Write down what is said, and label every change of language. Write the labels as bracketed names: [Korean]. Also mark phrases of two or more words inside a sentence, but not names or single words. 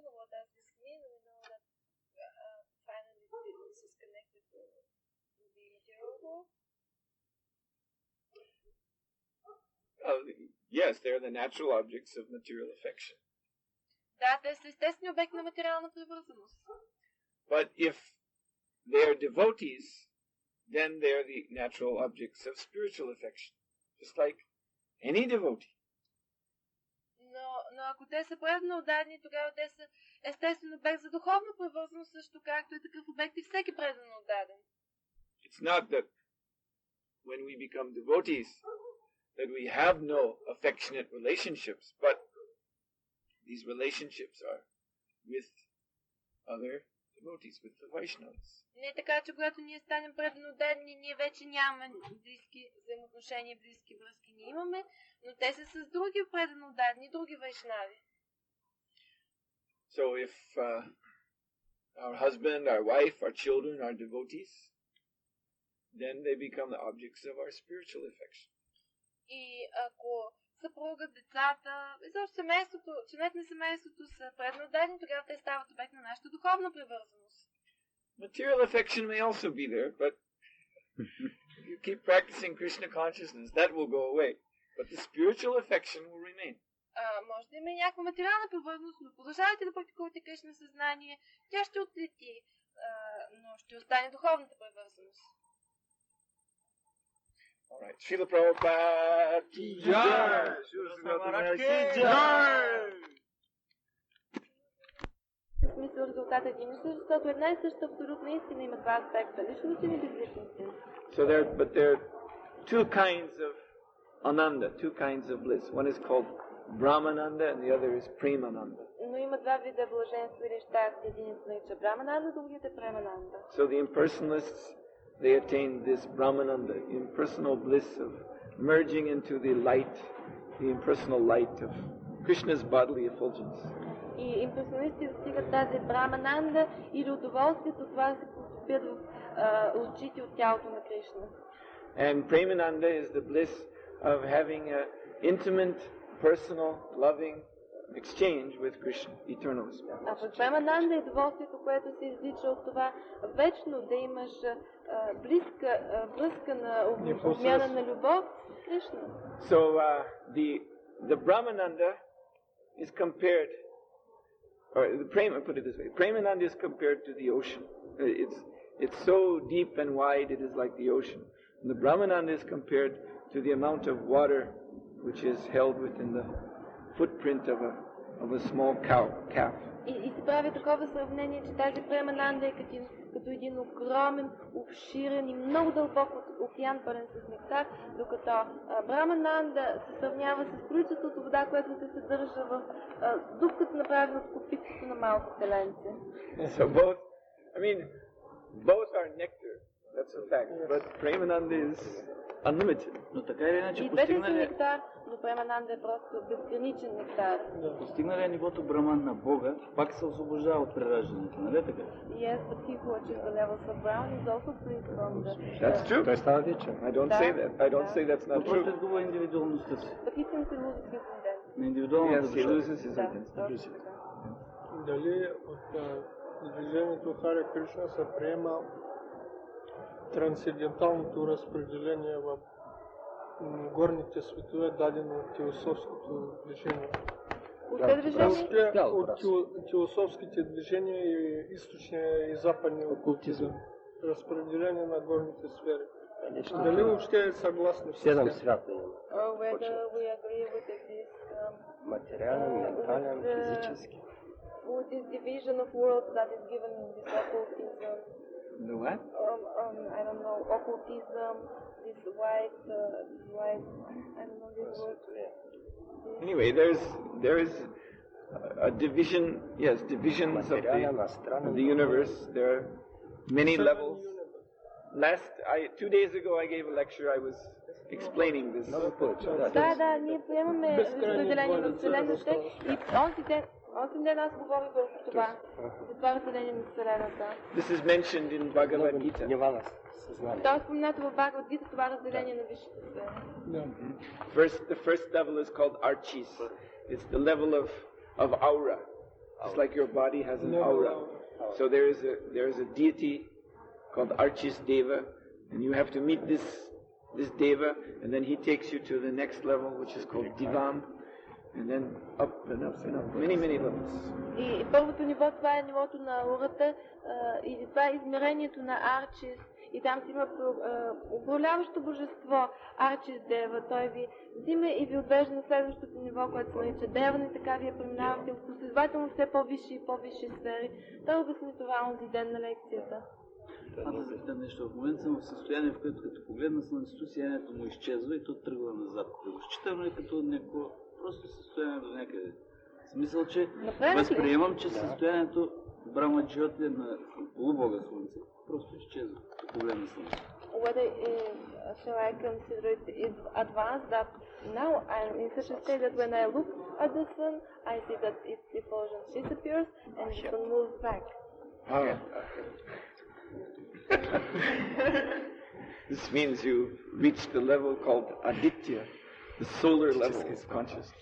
[English] What does this mean? We know that finally this is connected to the material world. Yes, they're the natural objects of material affection. [Bulgarian] Да, те са естествени обекти на материална привързаност. [English] But if they're devotees, then they're the natural objects of spiritual affection, just like any devotee. [Bulgarian] Но ако те са преданно отдадени, тогава те са естествен обект за духовна привързаност, също както е такъв обект и всеки преданно отдаден. [English] It's not that when we become devotees that we have no affectionate relationships, but these relationships are with other devotees, with the Vaishnavas. [Bulgarian] Не е така, че когато ние станем преданно отдадени, ние вече нямаме близки взаимоотношения, близки връзки. Ние имаме, но те са с други преданно отдадени, други вайшнави. [English] So if our husband, our wife, our children are devotees, then they become the objects of our spiritual affection. [Bulgarian] И ако съпругът, децата, изобщо семейството, членовете на семейството са преданно отдадени, тогава те стават обект на нашата духовна привързаност. [English] Material affection may also be there, but if you keep practicing Krishna consciousness, that will go away. But the spiritual affection will remain. [Bulgarian] Може да има някаква материална привързаност, но продължавайте да практикувате Кришна съзнание, тя ще отлети, но ще остане духовната привързаност. [English] Alright, Srila Prabhupada [Hindi] की जय! Сухотра Махараджа की जय! [Bulgarian] В смисъл резултатът е един и същ, защото една и съща абсолютна истина има два аспекта. Личност и безличност. [English] So there are two kinds of ananda, two kinds of bliss. One is called Brahmananda and the other is Premananda. [Bulgarian] Но има два вида блаженство или щастие. Един се нарича Брахмананда, другият е Премананда. [English] So the impersonalists, they attain this Brahmananda, impersonal bliss of merging into the light, the impersonal light of Krishna's bodily effulgence. [Bulgarian] И имперсоналисти достигат тази Брахмананда или удоволствието това да се потопят в очите от тялото на Кришна. [English] And Premananda is the bliss of having an intimate, personal, loving exchange with Krishna, eternal spirit. [Bulgarian] А пък Премананда е удоволствието, което се излича от това вечно да имаш близка връзка на обмяна на любов с Кришна. [English] So the Brahmananda is compared, or put it this way, Premananda is compared to the ocean. It's so deep and wide, it is like the ocean. And the Brahmananda is compared to the amount of water which is held within the footprint of a small calf. [Bulgarian] И се прави такова сравнение, че тази Премананда е като един огромен, обширен и много дълбок океан, пълен с нектар, докато Брахмананда се сравнява с количеството вода, което се съдържа в дупката, направена от копитото на малко теленце. [English] So both are nectar, that's a fact, but Premananda is unlimited. [Bulgarian] Но така или иначе И двете са нектар, но Премананда е просто безграничен нектар. Постигна ли нивото Браман на Бога, пак се освобождава от прераждането, нали така? [English] Yes, but he who achieves the levels of Brahman is also free from the... That's true. [Bulgarian] Той става вечен. [English] I don't say that. I don't say that's not [Bulgarian] Но просто [English] true. [Bulgarian] изгубва индивидуалността си. [English] But he simply loses his identity. [Bulgarian] На индивидуалната [English] Yes, he [Bulgarian] душа. [English] loses his identity. [Bulgarian] Дали от движението Харе Кришна се приема трансценденталното разпределение в горните светове, дадено от теософското движение? От теософските движения и източния и западния окултизъм. Разпределение на горните сфери. Дали въобще е съгласни с Седем свята има. Материален, ментален, физически. [English] With this division of worlds that is given in this occultism. The what? I don't know, occultism, this white, I don't know this word. Anyway, there is a division, yes, divisions of the universe. There are many levels. 2 days ago I gave a lecture, I was explaining this. [Bulgarian] Да, ние приемаме разделение на Вселената и онзи ден аз говорих върху това, за това разделение на Вселената. [English] This is mentioned in Bhagavad Gita. [Bulgarian] Това е споменато в Бхагавад Гита, това разделение на висшите сфери. [English] The first level is called Archis. It's the level of aura. It's like your body has an aura. So there is a deity called Archis Deva, and you have to meet this Deva, and then he takes you to the next level, which is called Divam, and then up and up and up, many levels. [Bulgarian] И първото ниво, това е нивото на аурата, и това е измерението на Арчис, и там си има управляващо божество, Арчис Дева. Той ви взима и ви отвежда на следващото ниво, което се нарича Деван, и така вие преминавате последователно все по-висши и по-висши сфери. Той обясни това онзи ден на лекцията. Аз да запитам нещо. В момента съм в състояние, в което като погледна слънцето, сиянието му изчезва и то тръгва назад. Да го считам ли като някакво просто състояние до някъде? В смисъл, че възприемам, че състоянието Брахма Джиоти е на полубога слънце. Просто изчезва, като погледна слънцето. [English] Whether shall I consider it advanced that now I'm in such a state that when I look at the sun, I see that its effulgence disappears and the sun moves back. This means you reach the level called Aditya, the solar level of consciousness.